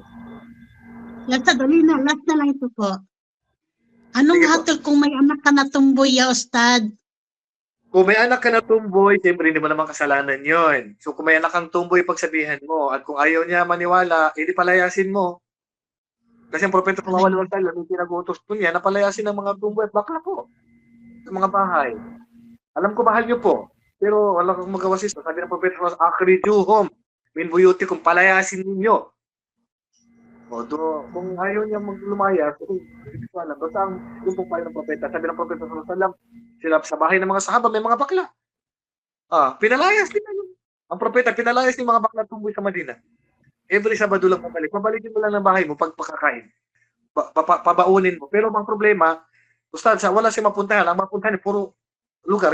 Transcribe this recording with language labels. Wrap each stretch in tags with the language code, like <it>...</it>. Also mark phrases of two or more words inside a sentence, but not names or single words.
<tl>Last na lang ito po. Anong hatol kung may anak ka na tumboy,</tl> <ar>يا أستاذ?</ar> <tl>Kung may anak ka na tumboy, siyempre hindi mo naman kasalanan yon. So kung may anak kang tumboy, pagsabihan mo. At kung ayaw niya maniwala, edi palayasin mo. Kasi ang propeta</tl> <ar>صلى الله عليه وسلم,</ar> <tl>yung pinag-utos po niya, napalayasin ng mga tumboy at bakla po sa mga bahay. Alam ko mahal niyo po, pero wala kang magawa sis. Sabi ng propeta,</tl> <ar>أخرجوهم من بيوتكم,</ar> <tl>palayasin ninyo. O, kung ayaw niya maglumayas, hindi ko alam. Basta yung pong payo ng propeta, sabi ng propeta</tl> <ar>صلى الله عليه وسلم,</ar> <tl>sila sa bahay ng mga sahaba, may mga bakla. Pinalayas nila yun. Ang propeta, pinalayas ni mga bakla tumboy sa Madina. Every Sabado lang pabalik. Pabalikin mo lang ng bahay mo pag pakakain. Pabaunin mo. Pero ang problema, Ustad, wala siya mapuntahan. Ang mapuntahan ay puro lugar.</tl>